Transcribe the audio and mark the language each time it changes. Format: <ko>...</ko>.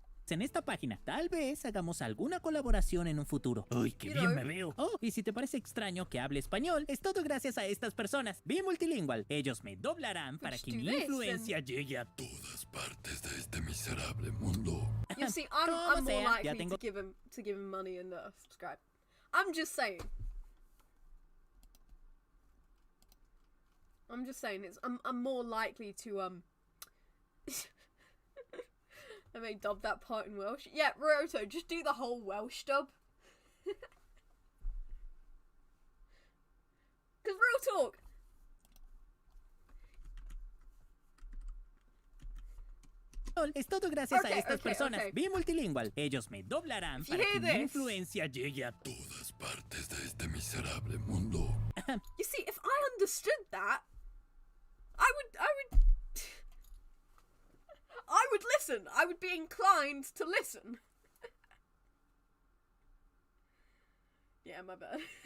<es>En esta página, tal vez hagamos alguna colaboración en un futuro. ¡Uy, qué bien me veo! Oh, y si te parece extraño que hable español, es todo gracias a estas personas. Be Multilingual. Ellos me doblarán para que mi influencia llegue a todas partes de este miserable mundo.</es> <en>You see, I'm more likely to give him money and subscribe. I'm just saying. I'm more likely to I may dub that part in Welsh. Yeah, Roto, just do the whole Welsh dub. Because real talk,</en> <es>Es todo gracias a estas personas. Be Multilingual. Ellos me doblarán para que mi influencia llegue a todas partes de este miserable mundo.</es> <en>You see, if I understood that, I would listen. I would be inclined to listen. Yeah, my bad.</en>